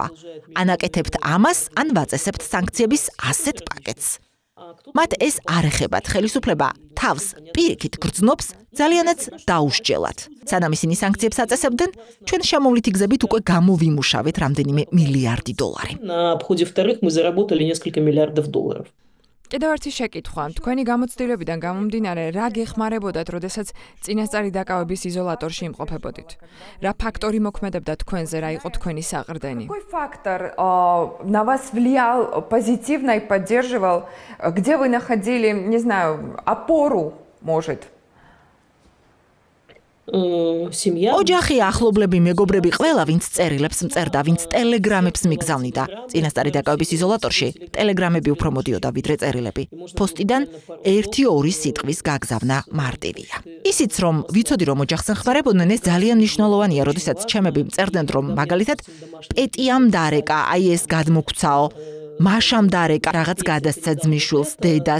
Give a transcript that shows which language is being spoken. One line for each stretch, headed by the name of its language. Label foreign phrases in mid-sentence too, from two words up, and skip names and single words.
Georgian: ანაკეთებთ ამას, ან ვაწესებთ სანქციების ასეთ პაკეტს. მათ ეს არ ეხებათ, ხელისუფლება თავს პირიქით გრძნობს ძალიანაც დაუსჯელად. სანამ ისინი სანქციებს აწესებდნენ, ჩვენ შემოვლითი გზებით უკვე გამოვიმუშავეთ რამდენიმე მილიარდი დოლარი.
Russian: На обходе вторых мы заработали несколько миллиардов долларов.
Georgian: კიდევ ერთი შეკითხვა, თქვენი გამოცდილებიდან გამომდინარე, რა გეხმარებოდათ, როდესაც წინასწარი დაკავების იზოლატორში იმყოფებოდით? რა ფაქტორი მოქმედებდა თქვენზე, რა იყო თქვენი საყრდენი?
Russian: Какой фактор на вас влиял позитивно и поддерживал? Где вы находили, не знаю, опору, может? Семья.
Georgian: ოჯახი, ახლობლები, მეგობრები, ყველა ვინც წერილებს მწერდა, ვინც ტელეგრამებს მიგზავნიდა. წინასწარი დაკავების იზოლატორში ტელეგრამები უფრო მოდიოდა ვიდრე წერილები. პოსტიდან 1-2 სიტყვის გაგზავნა მარტივია. ისიც რომ ვიცოდი რომ ოჯახს ეხმარებოდნენ, ეს ძალიან მნიშვნელოვანია, როდესაც ჩემები მწერდნენ რომ მაგალითად პეტიამ დარეკა, აი ეს გადმოგვცაო, მაშამ დარეკა რაღაც გადასცა ძმისშვილს, დედას.